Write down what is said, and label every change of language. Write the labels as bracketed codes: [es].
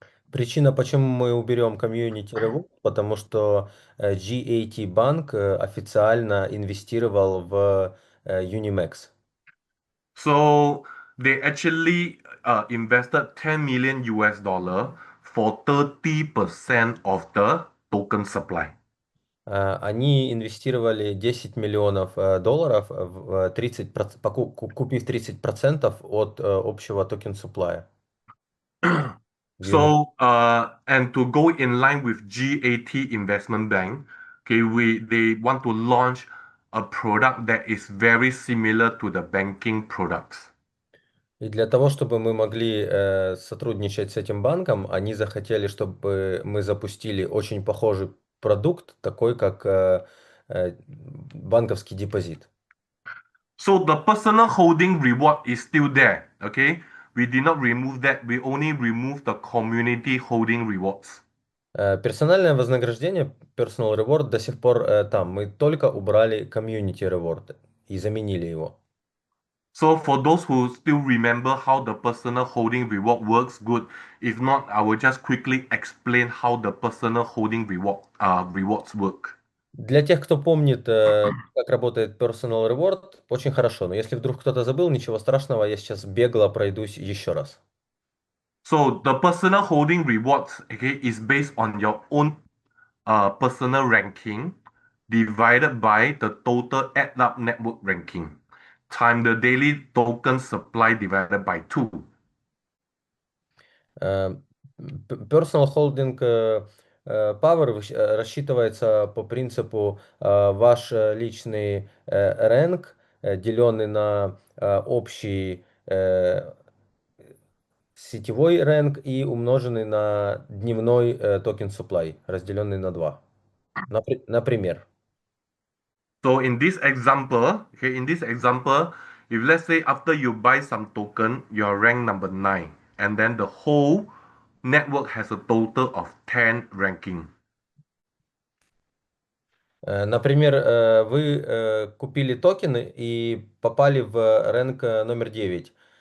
[ru] Причина, почему мы уберем community reward, потому что GAT банк официально инвестировал в UniMax. [en] So they actually invested 10 million US dollar for 30% of the token supply. [ru] Они инвестировали 10 миллионов долларов, в купив 30% от общего токен суплая. [en] So, and to go in line with GAT Investment Bank, okay, they want to launch a product that is very similar to the banking products. [ru] И для того, чтобы мы могли сотрудничать с этим банком, они захотели, чтобы мы запустили очень похожий продукт, такой как банковский депозит. [en] So the personal holding reward is still there, okay? We did not remove that. We only remove the community holding rewards. [ru] Персональное вознаграждение, personal reward, до сих пор там. Мы только убрали community reward и заменили его. [en] So for those who still remember how the personal holding reward works, good. If not, I will just quickly explain how the personal holding rewards work. [ru] Для тех, кто помнит, как работает personal reward, очень хорошо. Но если вдруг кто-то забыл, ничего страшного, я сейчас бегло пройдусь еще раз. [en] So the personal holding rewards, okay, is based on your own personal ranking divided by the total add up network ranking time the daily token supply divided by 2. [ru] Э, [en] Personal holding power [ru] рассчитывается по принципу ваш личный рэнк, деленный на общий сетевой рэнк и умноженный на дневной токен supply, разделенный на 2. Например. [en] So in this example, if let's say after you buy some token, you're ranked number 9, and then the whole network has a total of 10 ranking. [ru] Например, вы купили токены и попали в рэнк номер 9.